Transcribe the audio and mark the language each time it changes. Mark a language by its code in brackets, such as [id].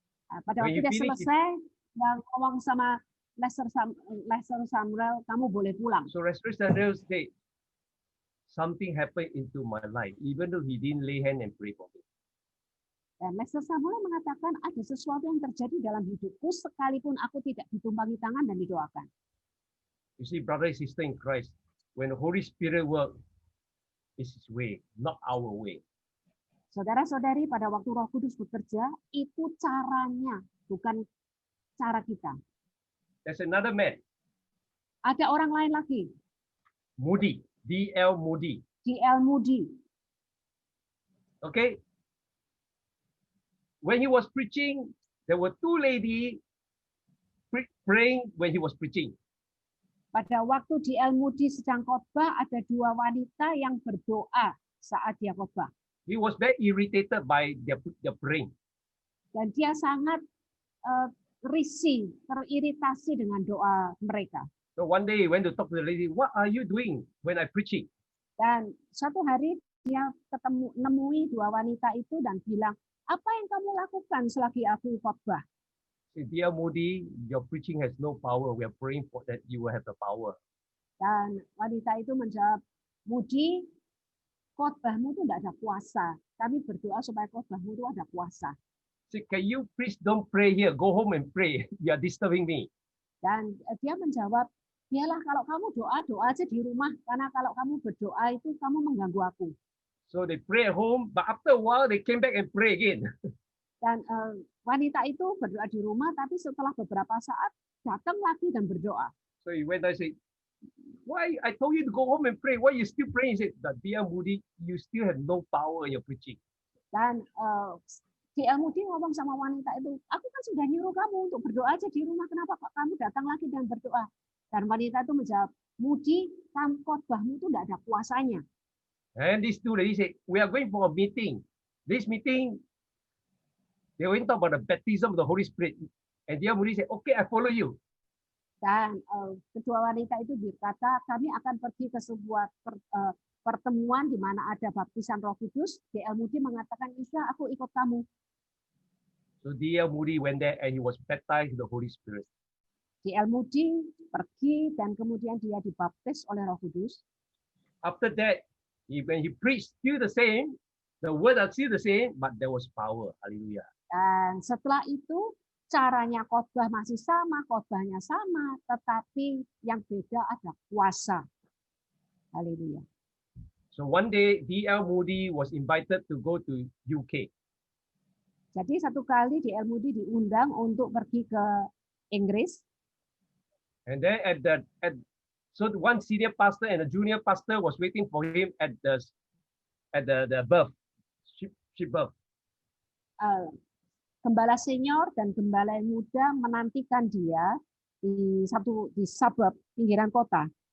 [id] Pada waktu dia selesai, yang ngomong sama Lester Sumrall, kamu boleh pulang. [en] So Lester Sumrall said, something happened into my life, even though he didn't lay hand and pray for me. [id] Dan Lester Sumrall mengatakan ada sesuatu yang terjadi dalam hidupku sekalipun aku tidak ditumpangi tangan dan didoakan. [en] You see, brother and sister in Christ, when the Holy Spirit works, it's His way, not our way. [id] Saudara-saudari, pada waktu Roh Kudus bekerja, itu caranya, bukan cara kita. [en] There's another man. [id] Ada orang lain lagi. [en] Moody, D.L. Moody. D.L. Moody. Okay. When he was preaching, there were two ladies praying when he was preaching. [id] Pada waktu D.L. Moody sedang khotbah, ada dua wanita yang berdoa saat dia khotbah. [en] He was very irritated by their praying. [id] Dan dia sangat risih, teriritasi dengan doa mereka. [en] So one day he went to talk to the lady, "What are you doing when I'm preaching?" [id] Dan suatu hari dia nemui dua wanita itu dan bilang, apa yang kamu lakukan selagi aku khotbah? [en] Dear Moody, your preaching has no power. We are praying for that you will have the power. [id] Dan wanita itu menjawab, Moody, khotbahmu itu tidak ada kuasa. Kami berdoa supaya khotbahmu itu ada kuasa. [en] Say, can you please don't pray here? Go home and pray. You are disturbing me. [id] Dan dia menjawab, biarlah kalau kamu doa aja di rumah. Karena kalau kamu berdoa itu kamu mengganggu aku. [en] So they pray at home, but after a while they came back and pray again. [id] Dan wanita itu berdoa di rumah, tapi setelah beberapa saat datang lagi dan berdoa. [en] So he went and said, "Why I told you to go home and pray? Why you still praying?" He said, "Dear Moody, you still have no power in your preaching." [id] Dan D.L. Moody ngomong sama wanita itu, aku kan sudah nyuruh kamu untuk berdoa aja di rumah, kenapa kok kamu datang lagi dan berdoa? Dan wanita itu menjawab, Moody, khotbahmu itu tidak ada kuasanya. [en] And these two ladies said, "We are going for a meeting. This meeting, they went to talk about the baptism of the Holy Spirit." And dear Moody said, "Okay, I follow you." [id] Dan kedua wanita itu berkata, kami akan pergi ke sebuah pertemuan di mana ada baptisan Roh Kudus. D.L. Moody mengatakan, "Iya, aku ikut kamu." [en] So dear Moody went there and he was baptized with the Holy Spirit. [id] D.L. Moody pergi dan kemudian dia dibaptis oleh Roh Kudus. [en] After that, when he preached, still the same, the words are still the same, but there was power. Hallelujah. [id] Dan setelah itu caranya khotbah masih sama, khotbahnya sama, tetapi yang beda ada kuasa. Haleluya. [en] So one day, D.L. Moody was invited to go to UK. [id] Jadi satu kali D.L. Moody diundang untuk pergi ke Inggris. [en] And then so one senior pastor and a junior pastor was waiting for him at the birth, ship birth. [id] gembala senior dan gembala yang muda menantikan dia di suburb pinggiran kota.